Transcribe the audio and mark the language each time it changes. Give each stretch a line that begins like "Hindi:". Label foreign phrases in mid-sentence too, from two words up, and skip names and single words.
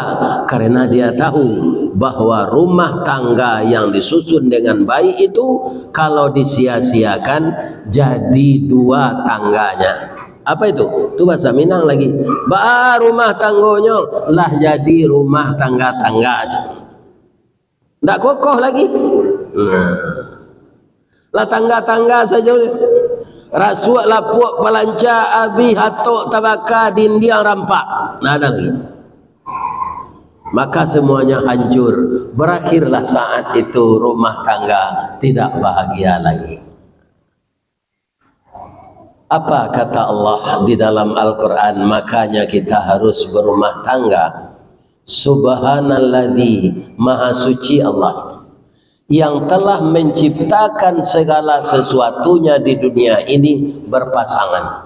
Indonesian: Karena dia tahu bahwa rumah tangga yang disusun dengan baik itu kalau disia-siakan jadi dua tangganya. Apa itu? Itu bahasa Minang lagi. Rumah tanggonya lah jadi rumah tangga-tangga aja. Nggak kokoh lagi. Lah tangga-tangga saja.
Minangkabau: Rasuak lapuk palanca abi hatok tabaka dindiang rampak.
Indonesian: Nggak ada lagi. Maka semuanya hancur. Berakhirlah saat itu rumah tangga tidak bahagia lagi. Apa kata Allah di dalam Al-Quran? Makanya kita harus berumah tangga. Subhanalladzi, maha suci Allah yang telah menciptakan segala sesuatunya di dunia ini berpasangan.